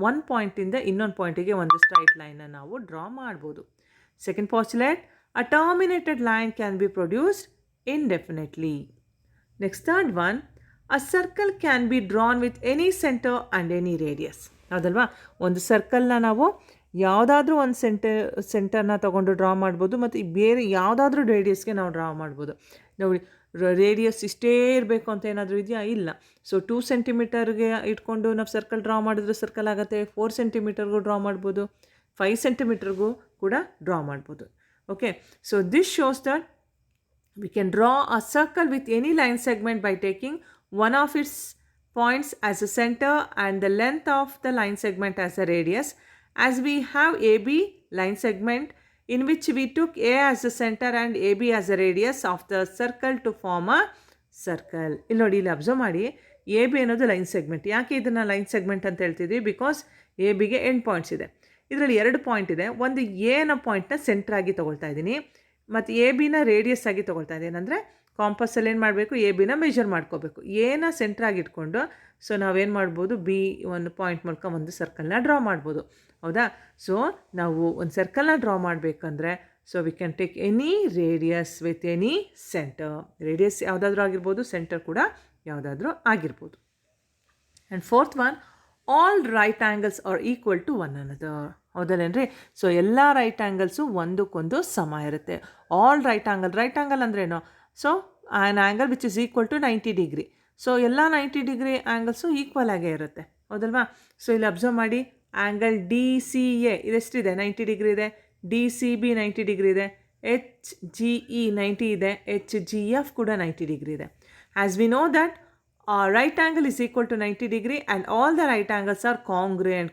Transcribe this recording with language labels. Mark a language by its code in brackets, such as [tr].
[kn] one point ಇಂದ ಇನ್ನೊಂದು ಪಾಯಿಂಟಿಗೆ ಒಂದು ಸ್ಟ್ರೈಟ್ ಲೈನ್ನ ನಾವು ಡ್ರಾ ಮಾಡ್ಬೋದು. [en] Second postulate, a terminated line can be produced indefinitely. Next, third one, a circle can be drawn with any center and any radius. [kn] ಹೌದಲ್ವಾ, ಒಂದು ಸರ್ಕಲ್ನ ನಾವು ಯಾವುದಾದ್ರೂ ಒಂದು ಸೆಂಟರ್ನ ತೊಗೊಂಡು ಡ್ರಾ ಮಾಡ್ಬೋದು, ಮತ್ತು ಬೇರೆ ಯಾವುದಾದ್ರೂ ರೇಡಿಯಸ್ಗೆ ನಾವು ಡ್ರಾ ಮಾಡ್ಬೋದು. ನೋಡಿ, ರೇಡಿಯಸ್ ಇಷ್ಟೇ ಇರಬೇಕು ಅಂತ ಏನಾದರೂ ಇದೆಯಾ? ಇಲ್ಲ. ಸೊ 2 ಸೆಂಟಿಮೀಟರ್ಗೆ ಇಟ್ಕೊಂಡು ನಾವು ಸರ್ಕಲ್ ಡ್ರಾ ಮಾಡಿದ್ರೆ ಸರ್ಕಲ್ ಆಗುತ್ತೆ. 4 ಸೆಂಟಿಮೀಟರ್ಗೂ ಡ್ರಾ ಮಾಡ್ಬೋದು, 5 ಸೆಂಟಿಮೀಟರ್ಗೂ ಕೂಡ ಡ್ರಾ ಮಾಡ್ಬೋದು. [en] Okay, so this shows that we can draw a circle with any line segment by taking one of its points as a center and the length of the line segment as a radius. As we have AB line segment in which we took A as the center and AB as a radius of the circle to form a circle. [kn] ಇಲ್ಲಿ ನೋಡಿ, ಇಲ್ಲಿ observe ಮಾಡಿ, AB ಅನ್ನೋದು line segment. ಯಾಕೆ ಇದನ್ನು line segment ಅಂತ ಹೇಳ್ತಿದ್ವಿ? Because ABಗೆ end points ಇದೆ. ಇದರಲ್ಲಿ 2 ಪಾಯಿಂಟ್ ಇದೆ. ಒಂದು ಎ ಅನ್ನೋ ಪಾಯಿಂಟ್ನ ಸೆಂಟ್ರ್ ಆಗಿ ತೊಗೊಳ್ತಾ ಇದ್ದೀನಿ, ಮತ್ತು ಎ ಬಿನ ರೇಡಿಯಸ್ ಆಗಿ ತೊಗೊಳ್ತಾ ಇದ್ದೀನಿ. ಅಂದರೆ ಕಾಂಪಸ್ಸಲ್ಲಿ ಏನು ಮಾಡಬೇಕು, ಎ ಬಿನ ಮೆಜರ್ ಮಾಡ್ಕೋಬೇಕು. ಎನ ಸೆಂಟ್ರಾಗಿ ಇಟ್ಕೊಂಡು ಸೊ ನಾವೇನು ಮಾಡ್ಬೋದು, ಬಿ ಒಂದು ಪಾಯಿಂಟ್ ಮೂಲಕ ಒಂದು ಸರ್ಕಲ್ನ ಡ್ರಾ ಮಾಡ್ಬೋದು. ಹೌದಾ? ಸೊ ನಾವು ಒಂದು ಸರ್ಕಲ್ನ ಡ್ರಾ ಮಾಡಬೇಕಂದ್ರೆ [en] So we can take any radius with any centre. [kn] Radius ಯಾವುದಾದ್ರೂ ಆಗಿರ್ಬೋದು, ಸೆಂಟರ್ ಕೂಡ ಯಾವುದಾದ್ರೂ ಆಗಿರ್ಬೋದು. [en] And fourth one, all right angles are equal to one another. [kn] ಹೌದಲ್ಲೇನ್ರಿ? So ಎಲ್ಲ ರೈಟ್ ಆ್ಯಂಗಲ್ಸು ಒಂದಕ್ಕೊಂದು ಸಮ ಇರುತ್ತೆ. ಆಲ್ ರೈಟ್ ಆ್ಯಂಗಲ್ ಅಂದ್ರೇನು? [en] So an angle which is equal to 90 degree. [kn] So ಎಲ್ಲ 90 ಡಿಗ್ರಿ ಆ್ಯಂಗಲ್ಸು ಈಕ್ವಲ್ ಆಗೇ ಇರುತ್ತೆ. ಹೌದಲ್ವಾ? ಸೊ ಇಲ್ಲಿ ಅಬ್ಸರ್ವ್ ಮಾಡಿ, ಆ್ಯಂಗಲ್ DCA ಇದೆಷ್ಟಿದೆ? 90 ಡಿಗ್ರಿ ಇದೆ. DCB 90 ಡಿಗ್ರಿ ಇದೆ. HGE 90 ಇದೆ. HGF ಕೂಡ 90 ಡಿಗ್ರಿ ಇದೆ. [en] As we know that right angle is equal to 90 degree and all the right angles are congruent.